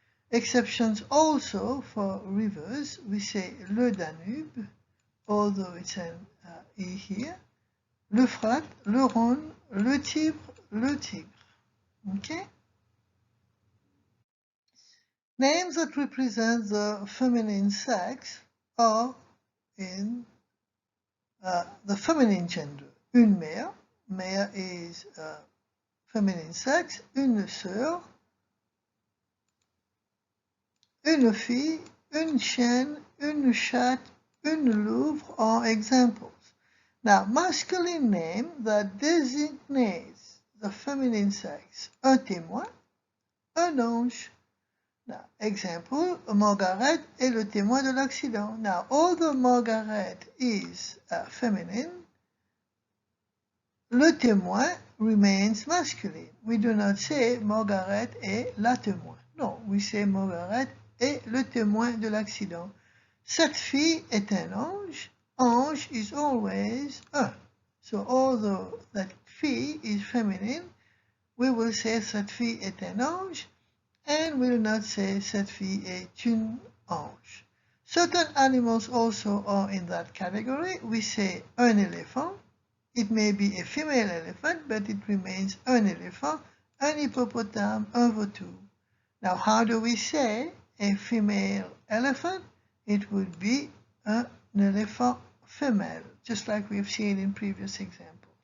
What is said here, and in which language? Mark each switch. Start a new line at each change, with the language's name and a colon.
English: Exceptions also for rivers, we say
French: le Danube,
English: although it's an E here,
French: l'Euphrate, le Rhône, le Tibre, le Tigre.
English: Okay? Names that represent the feminine sex are in the feminine gender.
French: Une mère, mère
English: is feminine sex,
French: une sœur, une fille, une chienne, une chatte, une louve
English: are examples. Now, masculine name that designates the feminine sex,
French: un témoin, un ange.
English: Now, example,
French: Margaret est le témoin de l'accident.
English: Now, although Margaret is feminine,
French: le témoin
English: remains masculine. We do not say
French: Margaret est la témoin.
English: No, we say
French: Margaret est le témoin de l'accident. Cette fille est un ange.
English: Ange is always un. So although that fille is feminine, we will say
French: cette fille est un ange
English: and will not say
French: cette fille est une ange.
English: Certain animals also are in that category. We say
French: un éléphant.
English: It may be a female elephant, but it remains
French: un éléphant, un hippopotame, un vautour.
English: Now, how do we say a female elephant? It would be an elephant femelle, just like we've seen in previous examples.